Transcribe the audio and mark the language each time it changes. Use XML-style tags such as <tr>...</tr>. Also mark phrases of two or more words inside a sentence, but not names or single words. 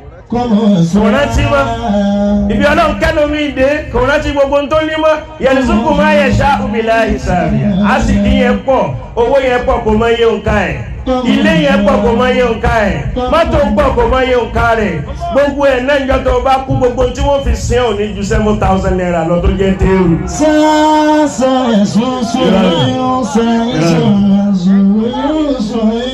<yo>Kọ́mọ sọ. Kò rántí mọ́. Ibi Ọlọ́run kẹ́nu mi dé, kò rántí gbogbo ohun tó ní mọ́.</yo> <ar>يرزق من يشاء بلا حساب.</ar> <yo>A sì ní yẹn pọ̀, owó yẹn pọ̀, kò mọ iye òǹkà ẹ̀. Ilé yẹn pọ̀, kò mọ iye òǹkà ẹ̀. Mọ́tò pọ̀, kò mọ iye òǹkà rẹ̀. Gbogbo ẹ̀ náà, níjọ́ tó bá kú, gbogbo ohun tí wọ́n fi sin ò ní ju seven thousand naira lọ tó jẹ́ téèrù. Sá, sá, ẹ̀sùn sùn, sá, ẹ̀sùn sùn, ẹ̀sùn sùn.</yo>